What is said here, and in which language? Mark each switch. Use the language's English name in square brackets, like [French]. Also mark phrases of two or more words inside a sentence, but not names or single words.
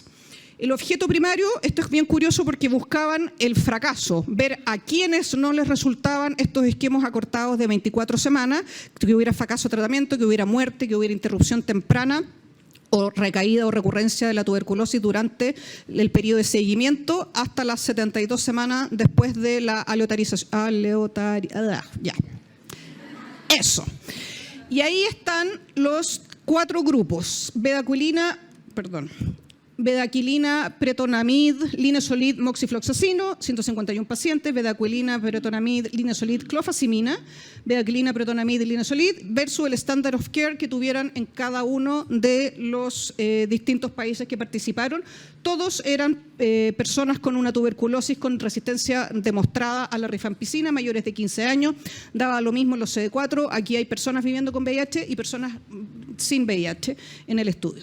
[Spanish] El objeto primario, esto es bien curioso porque buscaban el fracaso, ver a quienes no les resultaban estos esquemas acortados de 24 semanas, que hubiera fracaso de tratamiento, que hubiera muerte, que hubiera interrupción temprana o recaída o recurrencia de la tuberculosis durante el periodo de seguimiento hasta las 72 semanas después de la ya. Eso. Y ahí están los 4 grupos: bedaquilina, pretonamid, linezolid, moxifloxacino, 151 pacientes, bedaquilina, pretonamid, linezolid, clofazimina, bedaquilina, pretonamid, linezolid, versus el [English] standard of care [Spanish] que tuvieran en cada uno de los distintos países que participaron. Todos eran personas con una tuberculosis con resistencia demostrada a la rifampicina, mayores de 15 años, daba lo mismo los CD4, aquí hay personas viviendo con VIH y personas sin VIH en el estudio.